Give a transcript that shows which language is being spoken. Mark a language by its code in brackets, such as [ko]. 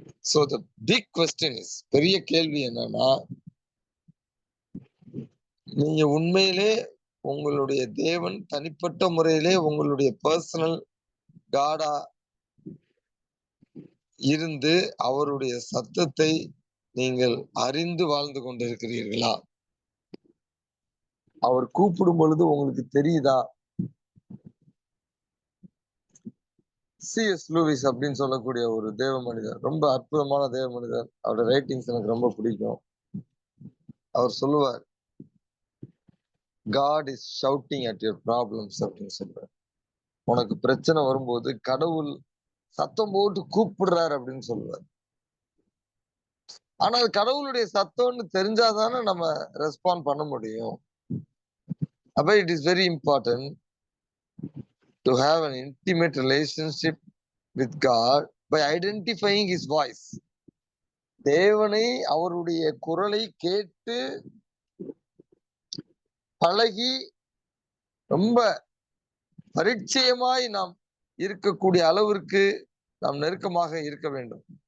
[en] so the big question is, [ta] பெரிய கேள்வி என்னன்னா, நீங்க உண்மையிலே உங்களுடைய தேவன் தனிப்பட்ட முறையிலே உங்களுடைய பர்சனல் காடா இருந்து அவருடைய சத்தத்தை நீங்கள் அறிந்து வாழ்ந்து கொண்டிருக்கிறீர்களா? அவர் கூப்பிடும் பொழுது உங்களுக்கு தெரியுதா? C.S. லூயிஸ் அப்படின்னு சொல்லக்கூடிய ஒரு தேவ மனிதர், ரொம்ப அற்புதமான தேவ மனிதர். அவருடைய ரைட்டிங்ஸ் எனக்கு ரொம்ப பிடிக்கும். அவர் சொல்லுவார், [en] God is shouting at your problems [ta] அப்படின்னு சொல்றார். உனக்கு பிரச்சனை வரும்போது கடவுள் சத்தம் போட்டு கூப்பிடுறாரு அப்படின்னு சொல்லுவார். ஆனா அது கடவுளுடைய சத்தம்னு தெரிஞ்சாதானே நம்ம ரெஸ்பாண்ட் பண்ண முடியும். அப்ப [en] It is very important to have an intimate relationship with God by identifying his voice. [ta] தேவனை, அவருடைய குரலை கேட்டு பழகி ரொம்ப பரிச்சயமாய் நாம் இருக்கக்கூடிய அளவிற்கு நாம் நெருக்கமாக இருக்க வேண்டும்.